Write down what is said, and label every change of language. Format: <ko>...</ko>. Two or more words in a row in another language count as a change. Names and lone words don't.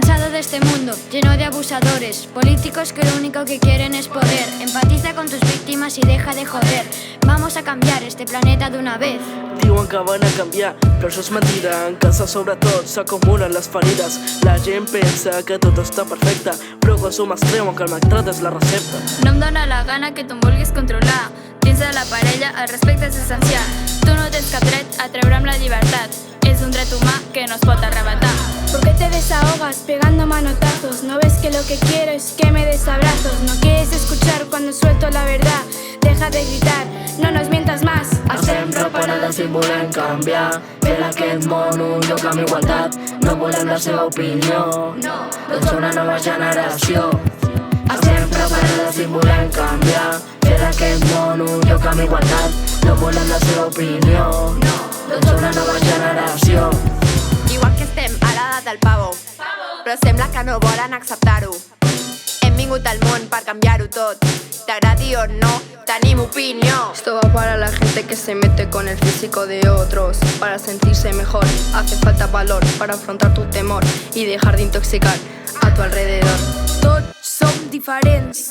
<es>de este mundo lleno de abusadores, políticos que lo único que quieren es poder. Empatiza con tus víctimas y deja de joder. Vamos a cambiar este planeta de una vez.</es> <ca>Diuen que van a canviar, però això és mentida. En casa sobretot s'acumulen les ferides. La gent pensa que tot està perfecte, però quan som es creuen que el maltrat és la recepta. No em dóna la gana que tu em vulguis controlar. Dins de la parella el respecte és essencial. Tu no tens cap dret a treure'm la llibertat. És un dret humà que no es pot arrebatar.</ca> <es>¿Por qué te desahogas pegando manotazos? ¿No ves que lo que quiero es que me des abrazos? ¿No quieres escuchar cuando suelto la verdad? Deja de gritar, no nos mientas más.</es> <ca>Estem preparades i volem canviar. Fer d'aquest món un lloc amb igualtat. No volem la seva opinió, doncs som una nova generació. Estem preparades i volem canviar. Fer d'aquest món un lloc amb igualtat. No volem la seva opinió, doncs som una nova generació. Igual que estem a l'edat del pavo, però sembla que no volen acceptar-ho. Hem vingut al món per canviar-ho tot. T'agradi o no, tenim opinió.</ca> <es>Esto va para la gente que se mete con el físico de otros. Para sentirse mejor, hace falta valor para afrontar tu temor y dejar de intoxicar a tu alrededor.</es> <ca>Tots som diferents.</ca>